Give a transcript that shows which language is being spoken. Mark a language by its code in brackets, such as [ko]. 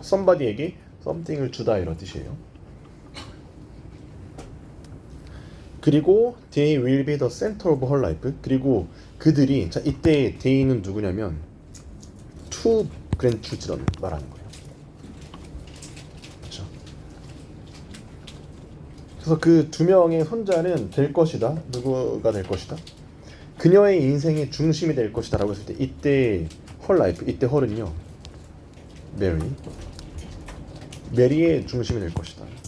[ko] somebody에게 something을 주다 이런 뜻이에요. 그리고 [en] they will be the center of her life. [ko] 그리고 그들이 자 이때 they는 누구냐면 [en] two grandchildren [ko] 말하는 거예요. 그렇죠. 그래서 그 2명의 손자는 될 것이다. 누구가 될 것이다? 그녀의 인생의 중심이 될 것이다라고 했을 때 이때 her life 이때 her은요 메리의 중심이 될 것이다.